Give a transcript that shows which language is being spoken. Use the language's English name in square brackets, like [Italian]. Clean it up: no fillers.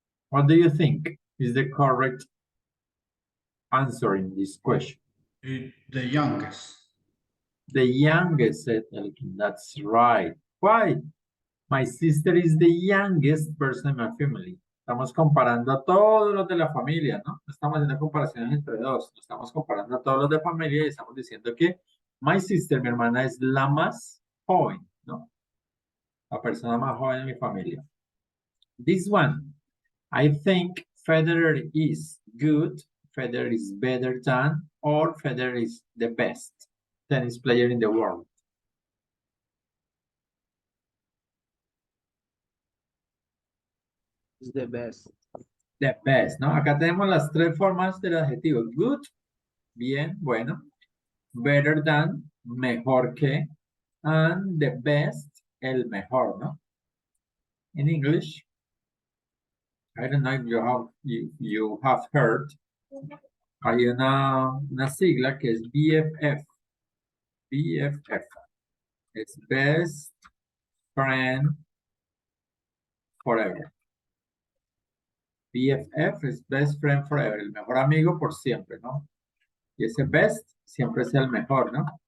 [English] What do you think is the correct answer in this question? The youngest. The youngest, said Elkin. That's right. Why? My sister is the youngest person in my family. [Spanish] Estamos comparando a todos los de la familia, ¿no? No estamos haciendo comparaciones entre dos. Estamos comparando a todos los de familia y estamos diciendo que [English] my sister, [Spanish] mi hermana, es la más joven, ¿no? La persona más joven en mi familia. [English] This one, I think Federer is good, Federer is better than, or Federer is the best tennis player in the world. Is the best. The best, ¿no? [Spanish] Acá tenemos las tres formas del adjetivo. [English] Good, [Spanish] bien, bueno. [English] Better than, [Spanish] mejor que. [English] And the best, [Spanish] el mejor, ¿no? [English] In English, I don't know if you have heard, [Spanish] hay una sigla que es [English] BFF. BFF. It's best friend forever. [Spanish] BFF es [English] best friend forever, [Spanish] el mejor amigo por siempre, ¿no? Y ese best siempre es el mejor, ¿no?